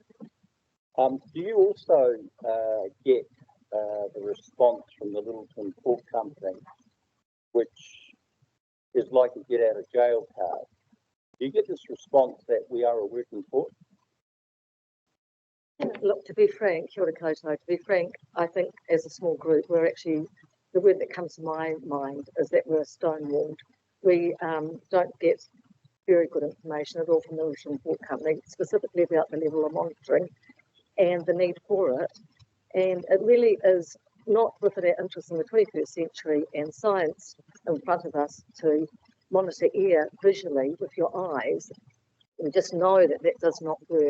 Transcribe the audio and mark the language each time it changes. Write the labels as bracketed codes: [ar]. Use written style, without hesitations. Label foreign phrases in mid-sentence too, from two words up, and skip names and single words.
[en] Do you also get the response from the Littleton Port Company, which is like a get out of jail card? Do you get this response that we are a working port? Look, to be frank, [mi] kia ora koutou, [en] to be frank, I think as a small group, we're actually, the word that comes to my mind is that we're stonewalled. We don't get very good information at all from the Littleton Port Company, specifically about the level of monitoring and the need for it. And it really is not within our interest in the 21st century and science in front of us to monitor air visually with your eyes and just know that that does not work.